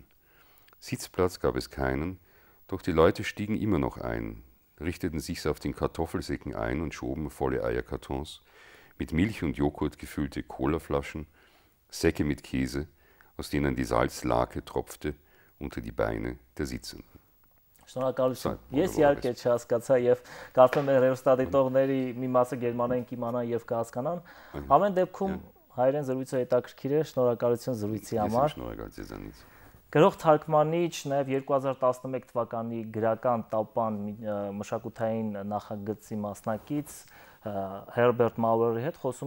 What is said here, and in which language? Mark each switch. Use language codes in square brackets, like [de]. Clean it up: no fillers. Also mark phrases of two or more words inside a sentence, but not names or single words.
[de] Sitzplatz gab es keinen, doch die Leute stiegen immer noch ein, richteten sich auf den Kartoffelsäcken ein und schoben volle Eierkartons, mit Milch und Joghurt gefüllte Colaflaschen, Säcke mit Käse, aus denen die Salzlake tropfte, unter die Beine der Sitzenden. [hy] Շնորհակալություն։ Ես իհարկե չհասկացա եւ կարծում եմ հեռուստադիտողների մի մասը գերմաներեն կիմանան եւ կհասկանան։ Ամեն դեպքում հայերեն զրույցը հետաքրքիր է, շնորհակալություն զրույցի համար։ Շնորհակալություն ձեզանից։ Գրող թարգմանիչ, նաև 2011 թվականի գրական տապան մշակութային նախագծի մասնակից Հերբերտ Մաուրերի հետ խոսում